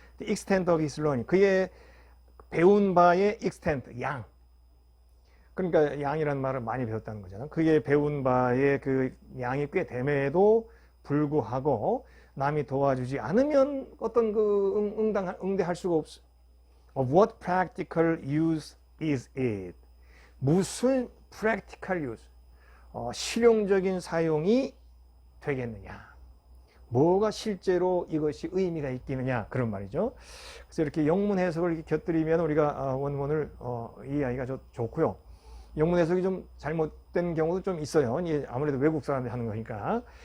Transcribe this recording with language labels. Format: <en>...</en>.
<en>The extent of his learning</en> <ko>그의 배운 바의 extent 양 그러니까 양이라는 말을 많이 배웠다는 거잖아요. 그의 배운 바의 그 양이 꽤 됨에도 불구하고 남이 도와주지 않으면 어떤 그 응대할 수가 없어.</ko> <en>Of what practical use is it? 무슨 practical use?</en> <ko>실용적인 사용이 되겠느냐? 뭐가 실제로 이것이 의미가 있겠느냐? 그런 말이죠. 그래서 이렇게 영문 해석을 이렇게 곁들이면 우리가 원문을 이해하기가 좋고요. 영문 해석이 좀 잘못된 경우도 좀 있어요. 아무래도 외국 사람들이 하는 거니까.</ko>